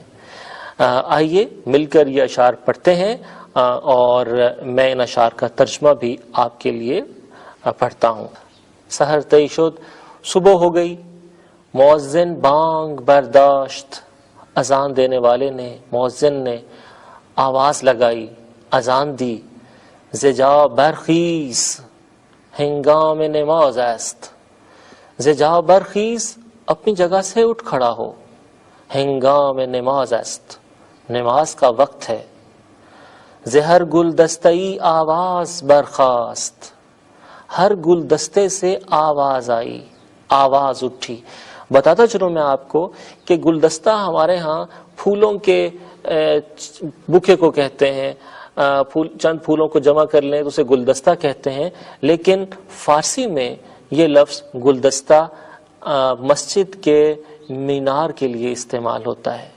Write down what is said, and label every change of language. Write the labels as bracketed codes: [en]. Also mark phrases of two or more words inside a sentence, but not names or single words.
[ur] آئیے مل کر یہ اشعار پڑھتے ہیں اور میں ان اشعار کا ترجمہ بھی آپ کے لیے پڑھتا ہوں. [fa] سحر طے شد، [ur] صبح ہو گئی، [fa] مؤذن بانگ برداشت. [ur] اذان دینے والے نے، مؤذن نے آواز لگائی، اذان دی، [fa] زجا برخیز ہنگام نماز است، زجا برخیز [ur] اپنی جگہ سے اٹھ کھڑا ہو، [fa] ہنگام نماز است [ur] نماز کا وقت ہے، [fa] زہر گلدستئی آواز برخاست، [ur] ہر گلدستے سے آواز آئی، آواز اٹھی۔ بتاتا چلوں میں آپ کو کہ گلدستہ ہمارے ہاں پھولوں کے بکے کو کہتے ہیں، چند پھولوں کو جمع کر لیں تو اسے گلدستہ کہتے ہیں، لیکن فارسی میں یہ لفظ گلدستہ مسجد کے مینار کے لیے استعمال ہوتا ہے۔